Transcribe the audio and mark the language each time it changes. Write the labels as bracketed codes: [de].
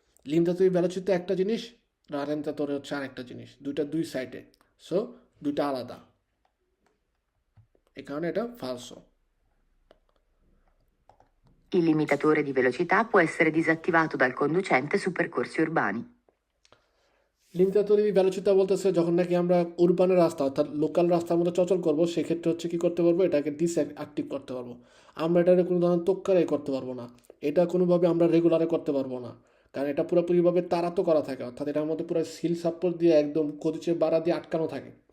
[bn] লিমজাতুই ভেলোচিতা একটা জিনিস, রালেন্তাতরে হচ্ছে আরেকটা জিনিস, দুইটা দুই সাইডে, সো দুইটা আলাদা, এই কারণে এটা ফালসো। [it] Il limitatore di velocità può essere disattivato dal conducente su percorsi urbani. [bn] লিমজাতুই ভেলোচিতা বলতেছে যখন নাকি আমরা উরবানের রাস্তা অর্থাৎ লোকাল রাস্তার মধ্যে চলাচল করবো, সেক্ষেত্রে হচ্ছে কি করতে পারবো, এটাকে ডিসঅ্যাক্টিভ করতে পারবো। আমরা এটাকে কোনো ধরনের তোক্কারাই করতে পারবো না, এটা কোনোভাবে আমরা রেগুলারে করতে পারবো না, কারণ এটা পুরোপুরিভাবে তাড়াতো করা থাকে, অর্থাৎ এটার মধ্যে পুরো সিল সাপোর্ট দিয়ে একদম গতিচে বাড়া দিয়ে আটকানো থাকে।